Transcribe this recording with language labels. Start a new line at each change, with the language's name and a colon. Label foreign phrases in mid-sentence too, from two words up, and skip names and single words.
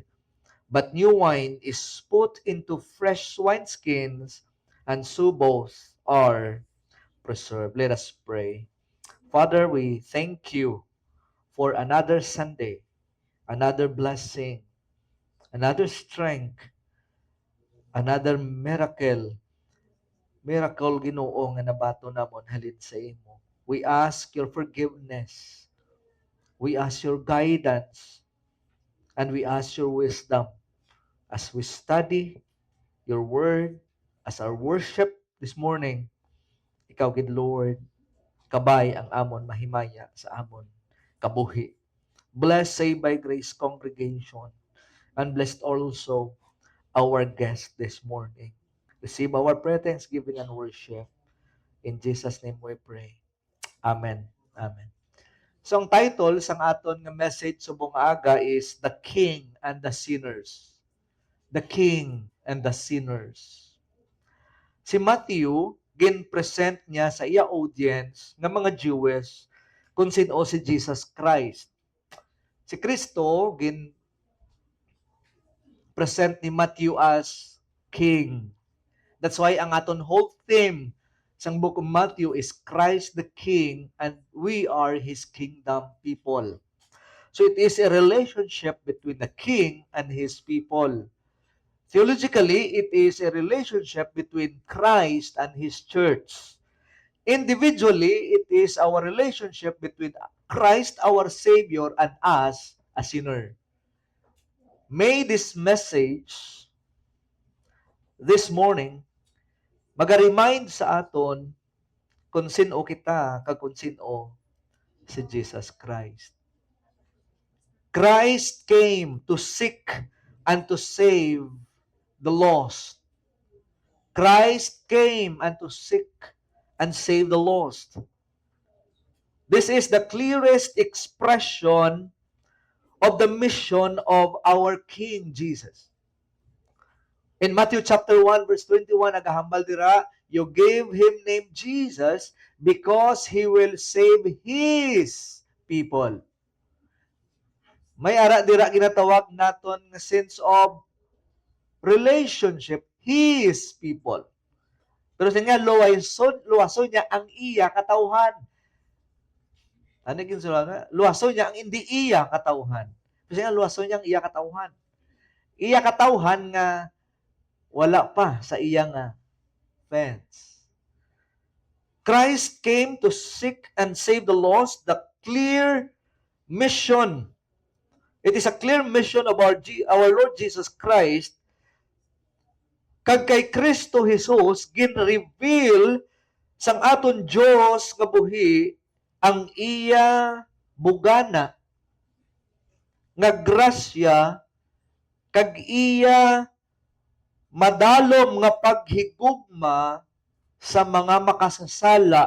English: But new wine is put into fresh wineskins, and so both are preserved. Let us pray. Father, we thank you for another Sunday, another blessing, another strength, another miracle
Hiligaynon: Ginoo nga nabato namon halin sa imo.
English: We ask your forgiveness. We ask your guidance. And we ask your wisdom as we study your word, as our worship this morning.
Hiligaynon: Ikaw, gid Lord, kabay ang amon mahimaya sa amon kabuhi.
English: Bless Save by Grace congregation, and blessed also our guest this morning. Receive our prayer, thanksgiving, and worship. In Jesus' name we pray. Amen. Amen. So,
Hiligaynon: ang title sang aton nga message subong aga is
English: The King and the Sinners. The King and the Sinners.
Hiligaynon: Si Matthew, gin-present niya sa iya audience ng mga Jewish kung sino si Jesus Christ. Si Kristo, gin-present ni Matthew
English: as King. That's why
Hiligaynon: ang aton
English: whole theme sang book of Matthew is Christ the King and we are His kingdom people. So it is a relationship between the King and His people. Theologically, it is a relationship between Christ and His church. Individually, it is our relationship between Christ, our Savior, and us, a sinner. May this message this morning
Hiligaynon: mag-remind sa aton kung sino kita, kag kung sino si Jesus Christ.
English: Christ came to seek and to save the lost. Christ came and to seek and save the lost. This is the clearest expression of the mission of our King Jesus. In Matthew chapter 1 verse 21,
Hiligaynon: nagahambal dira,
English: you gave him name Jesus because he will save his people.
Hiligaynon: May ara dira ginatawag naton nga
English: sense of relationship, his people.
Hiligaynon: Pero sa nga, luwason niya ang iya katawhan. Ano yung sila nga? Luwason niya ang hindi iya katawhan. Kasi nga, luwason niya ang iya katawhan. Iya katawhan nga wala pa sa iya nga fence.
English: Christ came to seek and save the lost, the clear mission. It is a clear mission of our Lord Jesus Christ.
Hiligaynon: Kag kay Kristo Jesus, gin-reveal sang aton Diyos nga buhi ang iya bugana nga grasya kag iya madalom nga paghigugma sa mga makasasala